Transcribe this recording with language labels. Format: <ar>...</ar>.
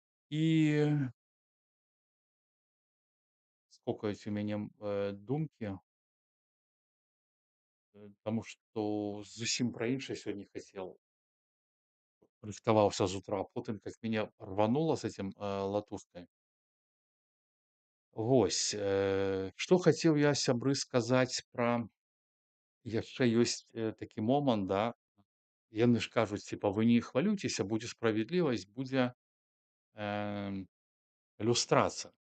<be>І сколько у мяне, думкі, таму што зусім пра іншае сёння хацеў.</be> <ru>Рыхтовался с утра, а потым как меня рвануло с этим, латушкой.</ru> <be>Вось, што хацеў я, сябры, сказаць пра яшчэ ёсць, такі момант, да. Яны ж кажуць,</be> <ru>типа:</ru> <be>"Вы не хвалюйцеся, будзе справядлівасць, будзе, люстрацыя".</be>